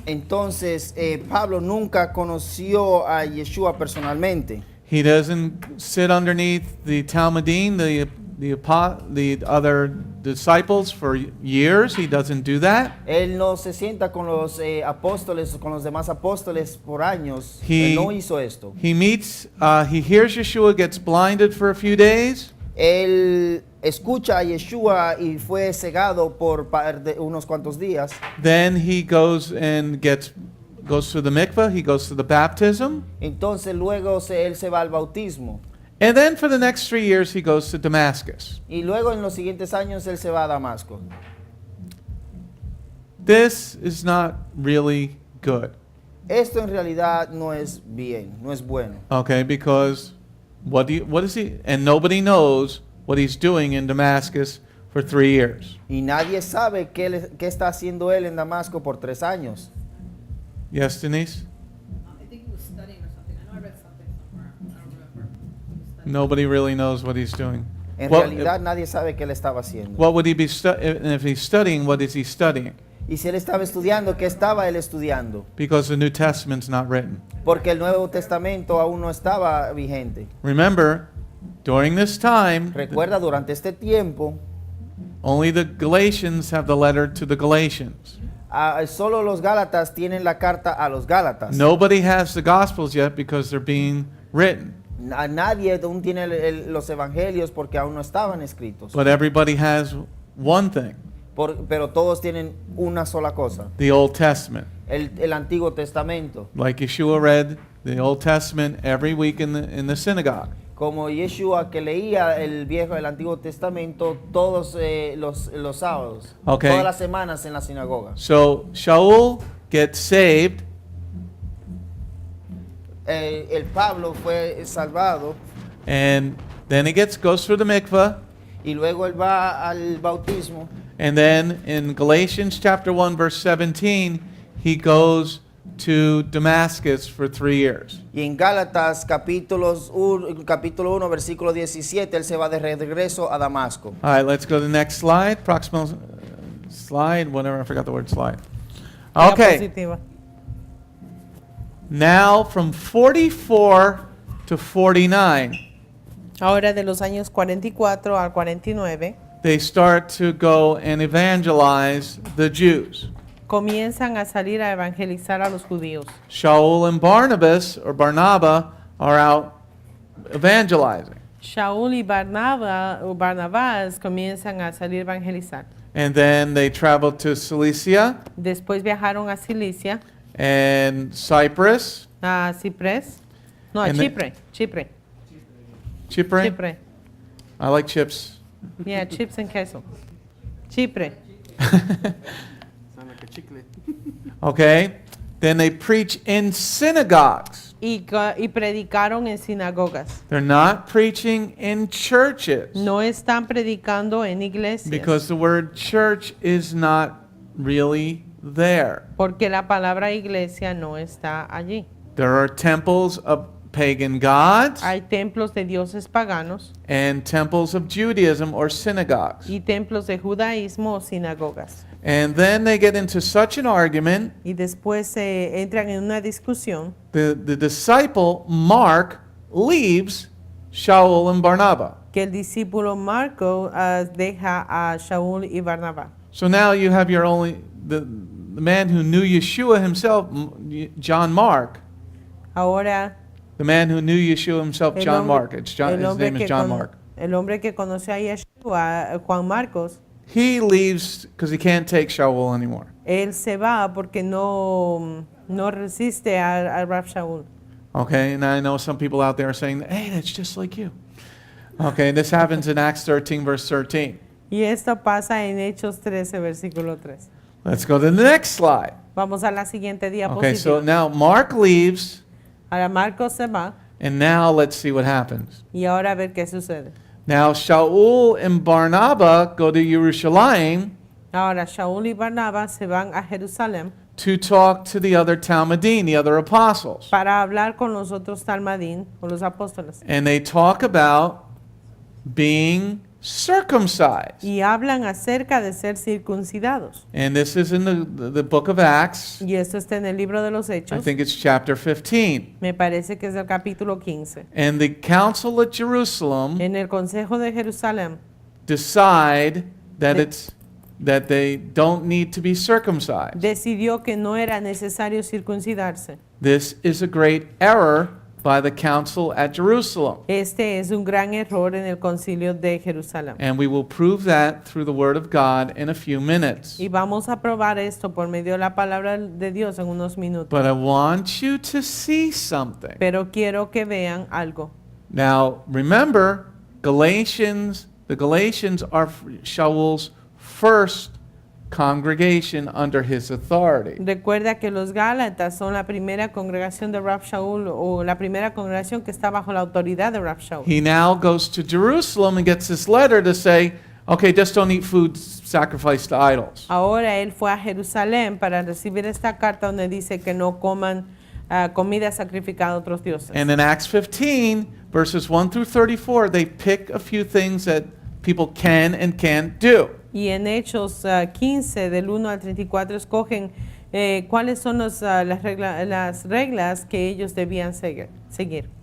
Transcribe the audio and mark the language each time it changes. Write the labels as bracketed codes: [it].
[es] Entonces, Pablo nunca conoció a Yeshua personalmente. [en] He doesn't sit underneath the Talmudim, the other disciples for years. He doesn't do that. [es] Él no se sienta con los apóstoles, con los demás apóstoles por años. [en] He- [es] Él no hizo esto. [en] He hears Yeshua, gets blinded for a few days, [es] Él escucha a Yeshua y fue cegado por unos cuantos días. [en] then he goes to the mikveh, he goes to the baptism, [es] Entonces luego él se va al bautismo. [en] and then for the next 3 years he goes to Damascus. [es] Y luego en los siguientes años él se va a Damasco. [en] This is not really good, [es] Esto en realidad no es bien, no es bueno. [en] okay, because what is he, and nobody knows what he's doing in Damascus for 3 years. [es] Y nadie sabe qué está haciendo él en Damasco por 3 años. [en] Yes, Denise? I think he was studying or something. I know I read something somewhere. I don't remember. He was studying. Nobody really knows what he's doing. [es] En [en] Well, [es] realidad nadie sabe qué él estaba haciendo. [en] What would he be and if he's studying, what is he studying? [es] Y si él estaba estudiando, ¿qué estaba él estudiando? [en] Because the New Testament's not written. [es] Porque el Nuevo Testamento aún no estaba vigente. [en] Remember, during this time, [es] Recuerda, durante este tiempo, [en] only the Galatians have the letter to the Galatians. [es] Solo los Gálatas tienen la carta a los Gálatas. [en] Nobody has the Gospels yet because they're being written. [es] Nadie aún tiene los evangelios porque aún no estaban escritos. [en] But everybody has one thing, [es] Pero todos tienen una sola cosa, [en] the Old Testament. [es] el Antiguo Testamento. [en] Like Yeshua read the Old Testament every week in the synagogue. [es] Como Yeshua que leía el Antiguo Testamento todos los sábados, [en] Okay. [es] todas las semanas en la sinagoga. [en] So Sha'ul gets saved, [es] El Pablo fue salvado [en] and then he goes through the mikveh, [es] y luego él va al bautismo. [en] and then in Galatians chapter 1 verse 17, he goes to Damascus for 3 years. [es] Y en Gálatas capítulo 1 versículo 17 él se va de regreso a Damasco. [en] All right, let's go to the next slide. Proximal slide, whatever, I forgot the word slide. Okay, [es] Diapositiva. [en] now from 44 to 49, [es] Ahora de los años 44 al 49 [en] they start to go and evangelize the Jews. [es] comienzan a salir a evangelizar a los judíos. [en] Sha'ul and Barnabas are out evangelizing. [es] Shaul y Barnabás comienzan a salir a evangelizar. [en] And then they travel to Cilicia [es] Después viajaron a Cilicia, [en] and Cyprus. [es] a Ciprés, no, a [en] And the- [es] Chipre. [en] Chipre. I like chips. Yeah, chips and queso. Chipre. Okay. Then they preach in synagogues. [es] Y predicaron en sinagogas. [en] They're not preaching in churches [es] No están predicando en iglesias. [en] because the word church is not really there. [es] Porque la palabra iglesia no está allí. [en] There are temples of pagan gods [es] Hay templos de dioses paganos [en] and temples of Judaism or synagogues. [es] y templos de judaísmo o sinagogas. [en] And then they get into such an argument. [es] Y después se entran en una discusión. [en] The disciple Mark leaves Sha'ul and Barnabas. [es] Que el discípulo Marco deja a Shaul y Barnabá. [en] So now you have the man who knew Yeshua himself, John Mark. [es] Ahora [en] The man who knew Yeshua himself, John Mark. His name is John Mark. [es] El hombre que conoció a Yeshua, Juan Marcos, [en] He leaves because he can't take Sha'ul anymore. [es] él se va porque no resiste a Rab Shaul. [en] Okay, and I know some people out there are saying, hey, that's just like you. Okay, this happens in Acts 13, verse 13. [es] Y esto pasa en Hechos 13, versículo 3. [en] Let's go to the next slide. [es] Vamos a la siguiente [en] Okay, so [es] diapositiva. [en] now Mark leaves, [es] Ahora Marcos se va [en] and now let's see what happens. [es] y ahora a ver qué sucede. [en] Now Sha'ul and Barnabas go to Jerusalem [es] Ahora Shaul y Barnabas se van a Jerusalén [en] to talk to the other Talmudim, the other apostles. [es] para hablar con los otros talmadín o los apóstoles. [en] And they talk about being circumcised. [es] y hablan acerca de ser circuncidados. [en] And this is in the book of Acts. [es] Y esto está en el libro de los [en] I [es] Hechos. [en] think it's chapter 15. [es] Me parece que es el capítulo 15. [en] And the council at Jerusalem [es] En el Consejo de Jerusalén [en] decide that they don't need to be circumcised. [es] decidió que no era necesario circuncidarse. [en] This is a great error by the council at Jerusalem. [es] Este es un gran error en el concilio de Jerusalén. [en] And we will prove that through the word of God in a few minutes. [es] Y vamos a probar esto por medio de la palabra de Dios en unos minutos. [en] But I want you to see something. [es] Pero quiero que vean algo. [en] Now, remember, the Galatians are Shaul's first congregation under his authority. [es] Recuerda que los Gálatas son la primera congregación de Rab Shaul, o la primera congregación que está bajo la autoridad de Rab Shaul. [en] He now goes to Jerusalem and gets this letter to say, okay, just don't eat food sacrificed to idols. [es] Ahora él fue a Jerusalén para recibir esta carta donde dice que no coman comida sacrificada a otros dioses. [en] And in Acts 15, verses 1 through 34, they pick a few things that people can and can't do. [es] Y en Hechos 15, del 1 al 34, escogen cuáles son las reglas que ellos debían seguir.